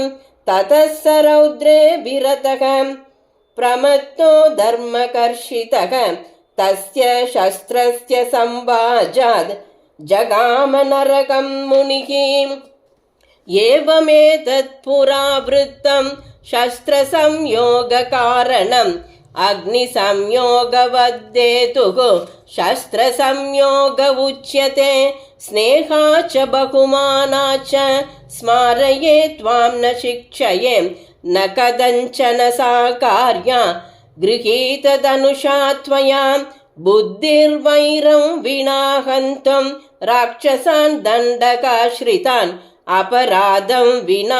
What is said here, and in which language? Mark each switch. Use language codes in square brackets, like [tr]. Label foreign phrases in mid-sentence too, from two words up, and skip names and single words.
[sa] ततः स रौद्रे विरतः प्रमत्तो धर्मकर्षितः तस्य शस्त्रस्य संवाजाद् जगाम नरकं मुनिः. एवमेतत् पुरावृत्तं शस्त्र संयोग कारणं अग्नि संयोगवद्देतुः शस्त्र संयोग उच्यते स्नेहा च बहुमाना च स्मारये त्वां न शिक्षये न कदञ्चन सा कार्या गृहीतधनुषा त्वया बुद्धिर्वैरं विना हन्तुं राक्षसान् दण्डकाश्रितान् अपराधं विना